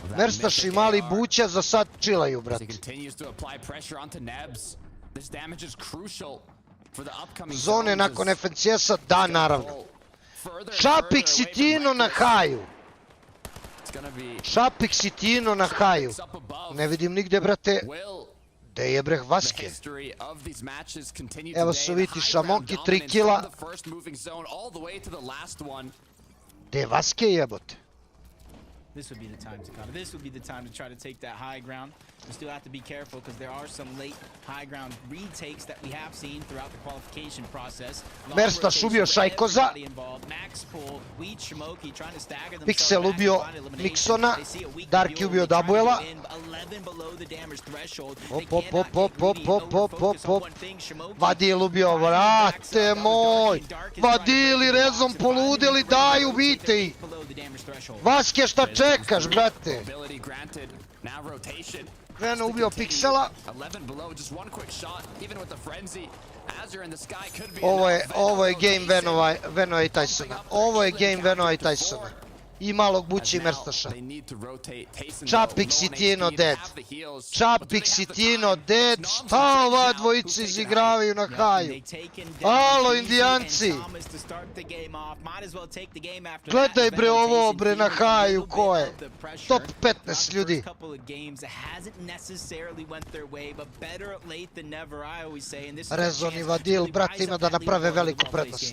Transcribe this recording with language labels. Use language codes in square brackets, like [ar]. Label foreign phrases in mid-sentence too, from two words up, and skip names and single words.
[sr] Merstaš i mali buća za sad chillaju, brate. Zone nakon FNCS-a, da, naravno. Šapik si Tino na haju. Šapik si Tino na haju. Ne vidim nigde, brate. Gde je breh Vaske? Evo su viti Smoky, 3 kila. Gde je Vaske, jebote? [en] This would be the time to come. This would be the time to try to take that high ground. We still have to be careful because there are some late high ground retakes that we have seen throughout the qualification process. [sr] Merstaš ubio Šajkoza. Pixel ubio Miksona. Darki ubio Dabuela. Hop. Vadil ubio, vrate moj. Vadil i Rezon poludeli, daju biti. Vaske, šta čekaš, brate? Veno ubio Pixela. Ovo je game Venova i Tysona. Ovo je game Venova i Tysona. I malog buća i Merstaša. Čapik si Tino dead. Čapik si Tino dead. Šta ova dvojica izigravaju na haju? Alo, Indijanci. Gledaj bre ovo bre na haju ko je. Top 15 ljudi. Rezon i Vadil, brate, ima da naprave veliku prednost.